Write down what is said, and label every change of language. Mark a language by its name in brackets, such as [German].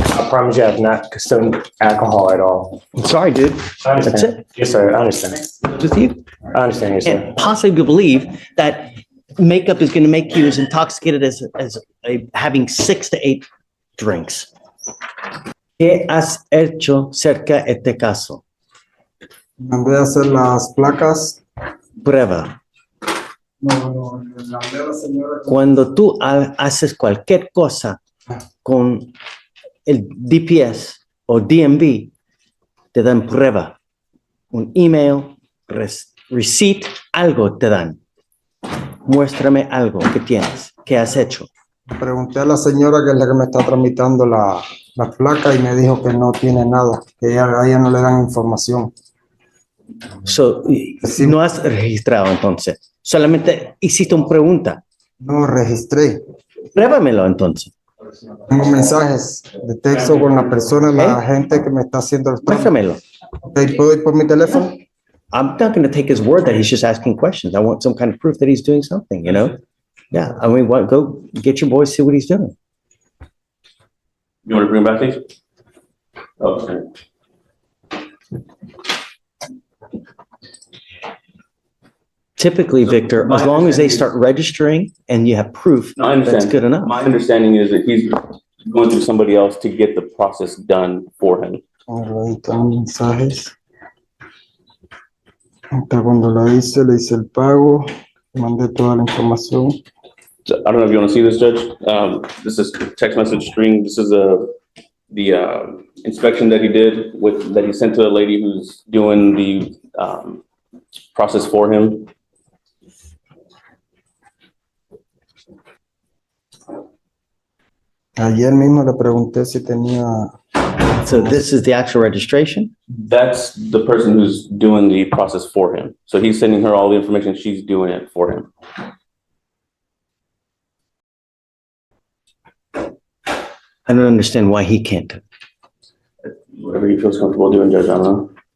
[English] I promise you I have not consumed alcohol at all. I'm sorry, dude. I understand. That's it. Yes, sir. I understand. With you? I understand, yes, sir. And possibly believe that makeup is going to make you as intoxicated as having 6 to 8 drinks. [Spanish] ¿Qué has hecho cerca de este caso? Mandé a hacer las placas. Prueba. No, le mandé a la señora. Cuando tú haces cualquier cosa con el DPS o DMV, te dan prueba. Un email, receipt, algo te dan. Muéstrame algo que tienes, que has hecho. Pregunté a la señora que es la que me está tramitando la placa y me dijo que no tiene nada, que a ella no le dan información. [English] So, [Spanish] Sí. no has registrado entonces. Solamente hiciste una pregunta. No registré. Pruébamelo entonces. Tengo mensajes de texto con la persona, la gente que me está haciendo el trámite. Muéstramelo. Ok, ¿puedo ir por mi teléfono? [English] I'm not going to take his word that he's just asking questions. I want some kind of proof that he's doing something, you know? Yeah, I mean, go get your boys, see what he's doing. You want to bring him back, please? Okay. Typically, Victor, as long as they start registering and you have proof, No, I understand. that's good enough. My understanding is that he's going through somebody else to get the process done for him. [Spanish] Ahí están los mensajes. Hasta cuando le hice el pago, mandé toda la información. [English] So, I don't know if you want to see this, Judge. This is text message string. This is the inspection that he did that he sent to a lady who's doing the process for him. [Spanish] Ayer mismo le pregunté si tenía [English] So this is the actual registration? That's the person who's doing the process for him. So he's sending her all the information. She's doing it for him. I don't understand why he can't do it. Whatever he feels comfortable doing, Judge, I don't know.